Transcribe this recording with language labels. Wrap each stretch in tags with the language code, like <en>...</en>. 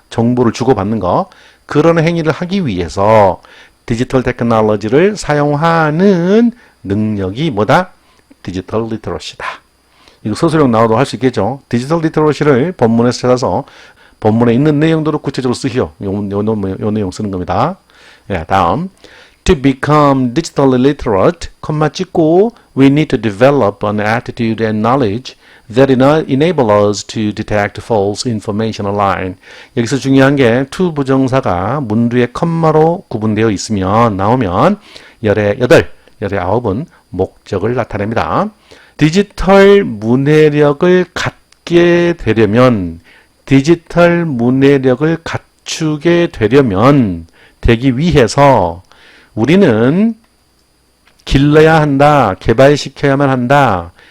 <ko>정보를 주고받는 거. 그런 행위를 하기 위해서 디지털 테크놀로지를 사용하는 능력이 뭐다? 디지털 리터러시다. 이거 서술형 나와도 할 수 있겠죠. 디지털 리터러시를 본문에서 찾아서 본문에 있는 내용들을 구체적으로 쓰시오. 요 내용 쓰는 겁니다. 예, 다음.</ko> <en>To become digitally literate,</en> <ko>콤마 찍고</ko> <en>we need to develop an attitude and knowledge that enable us to detect false information online.</en> <ko>여기서 중요한 게 to 부정사가 문두에 컴마로 구분되어 있으면 나오면 열의 8, 열의 9은 목적을 나타냅니다. 디지털 문해력을 갖게 되려면 디지털 문해력을 갖추게 되기 위해서 우리는 길러야 한다, 개발시켜야만 한다.</ko>